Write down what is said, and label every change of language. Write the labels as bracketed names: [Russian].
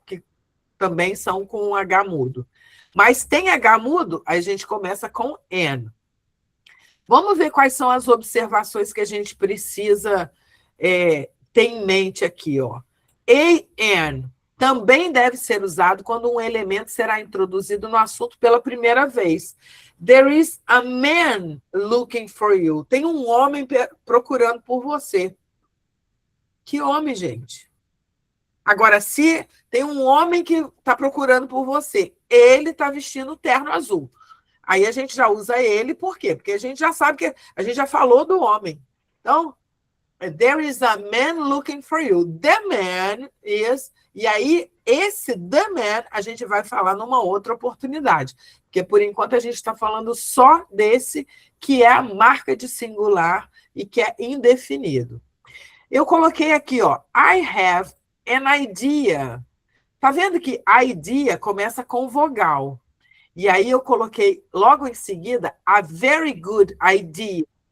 [Portuguese] Que também são com H mudo. Mas tem H mudo, a gente começa com N. Vamos ver quais são as observações que a gente precisa ter em mente aqui, ó. AN também deve ser usado quando um elemento será introduzido no assunto pela primeira vez. [English] There is a man looking for you. [Portuguese] Tem um homem procurando por você. Que homem, gente? Agora, se tem um homem que está procurando por você, ele está vestindo terno azul. Aí a gente já usa ele, por quê? Porque a gente já sabe que a gente já falou do homem. Então, [English] there is a man looking for you. The man is... [Portuguese] E aí, esse [English] the man [Portuguese] a gente vai falar numa outra oportunidade, porque por enquanto a gente está falando só desse que é a marca de singular e que é indefinido. Eu coloquei aqui, ó, [English] I have an idea. [Portuguese] Tá vendo que idea começa com vogal? E aí eu coloquei logo em seguida [English] a very good idea.